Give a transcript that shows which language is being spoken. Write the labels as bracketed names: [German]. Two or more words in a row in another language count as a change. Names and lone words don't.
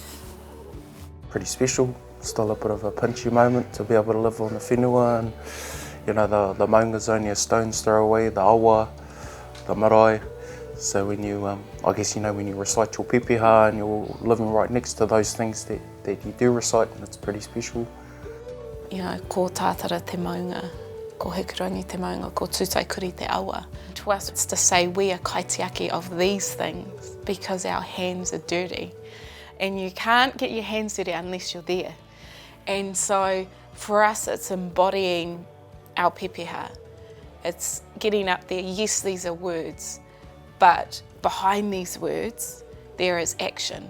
[English] Pretty special, still a bit of a pinchy moment to be able to live on the whenua, and you know, the maunga's only a stone's throw away, the awa, the marae. So when you, I guess you know, when you recite your pepeha and you're living right next to those things that you do recite, it's pretty special. You know, [Māori] ko tātara te maunga, ko Hawaikirangi te maunga, ko tūtaikuri te awa. [English] To us it's to say we are kaitiaki of these things because our hands are dirty. And you can't get your hands dirty unless you're there. And so for us it's embodying our pepeha. It's getting up there, yes, these are words, but behind these words, there is action.